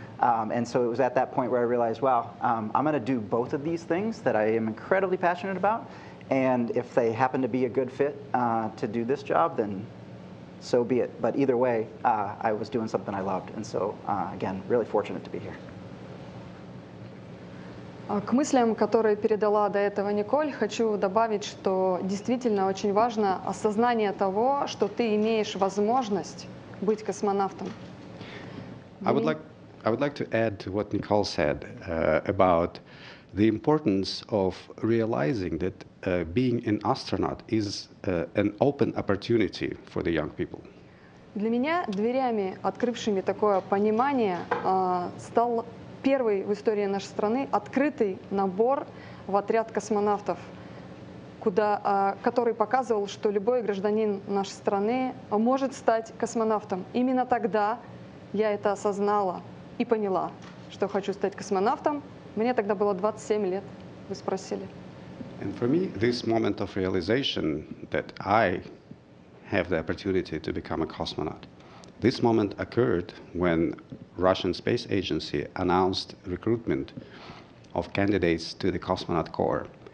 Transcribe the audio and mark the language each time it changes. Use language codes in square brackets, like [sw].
[en] And so it was at that point where I realized, wow, I'm going to do both of these things that I am incredibly passionate about. And if they happen to be a good fit to do this job, then so be it. But either way, I was doing something I loved. And so, again, really fortunate to be here. [ru] К мыслям, которые передала до этого Николь, хочу добавить, что действительно очень важно осознание того, что ты имеешь возможность быть космонавтом. [en] I would like to add to what Nicole said about the importance of realizing that being an astronaut is an open opportunity for the young people. [ru] Для меня дверями, открывшими такое понимание, стал первый в истории нашей страны открытый набор в отряд космонавтов, который показывал, что любой гражданин нашей страны может стать космонавтом. Именно тогда я это осознала и поняла, что хочу стать космонавтом. Мне тогда было 27 лет, вы спросили. [en] And for me, this moment of realization that I have the opportunity to become a cosmonaut, this moment occurred when Russian Space Agency announced recruitment of candidates to the cosmonaut corps.